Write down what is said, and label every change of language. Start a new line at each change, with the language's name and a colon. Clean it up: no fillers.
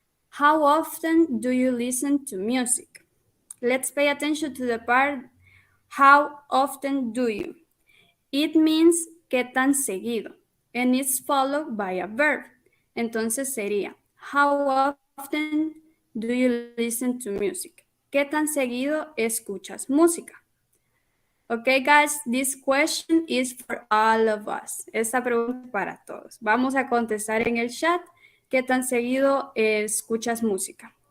English: How often do you listen to music? Let's pay attention to the part, how often do you? It means
Spanish: qué tan seguido,
English: and it's followed by a verb.
Spanish: Entonces sería,
English: how often do you listen to music?
Spanish: ¿Qué tan seguido escuchas música?
English: Okay, guys, this question is for all of us.
Spanish: Esta pregunta es para todos. Vamos a contestar en el chat. ¿Qué tan seguido escuchas música?